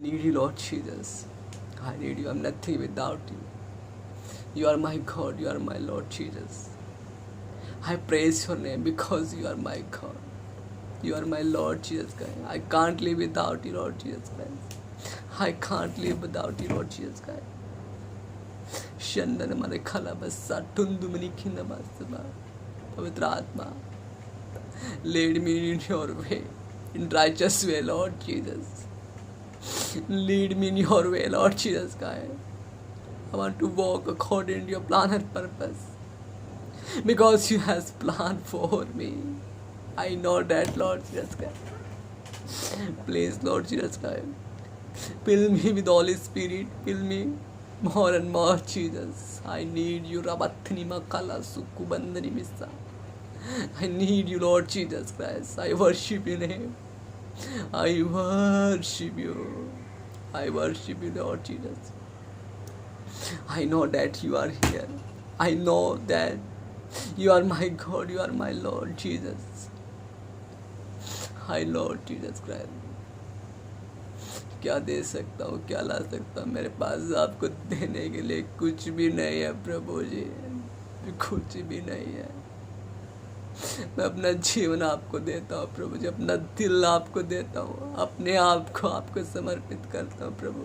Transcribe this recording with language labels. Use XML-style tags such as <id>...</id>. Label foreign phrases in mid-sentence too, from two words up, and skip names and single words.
<en>need you, Lord Jesus. I need you. I'm nothing without you. You are my God. You are my Lord Jesus. I praise your name because you are my God. You are my Lord Jesus Christ. I can't live without you, Lord Jesus Christ. I can't live without you, Lord Jesus Christ. Shandan mare khala bassa tundu mani kinda bassa.</en> <hi>पवित्र आत्मा,</hi> <en>lead me in your way, in righteous way, Lord Jesus. Lead me in your way, Lord Jesus Christ. I want to walk according to your plan and purpose. Because you has planned for me. I know that, Lord Jesus Christ. Please, Lord Jesus Christ, fill me with Holy Spirit. Fill me more and more, Jesus. I need you. Rabathni makala sukubandani missa. I need you, Lord Jesus Christ. I worship your name. I worship you. I worship you, Lord Jesus. I know that you are here. I know that you are my God. You are my Lord Jesus. I Lord Jesus Christ.</en> <hi>क्या दे सकता हूँ, क्या ला सकता हूँ? मेरे पास आपको देने के लिए कुछ भी नहीं है प्रभु जी, कुछ भी नहीं है। मैं अपना जीवन आपको देता हूँ प्रभु जी, अपना दिल आपको देता हूँ, अपने आप को आपको समर्पित करता हूँ प्रभु।</hi>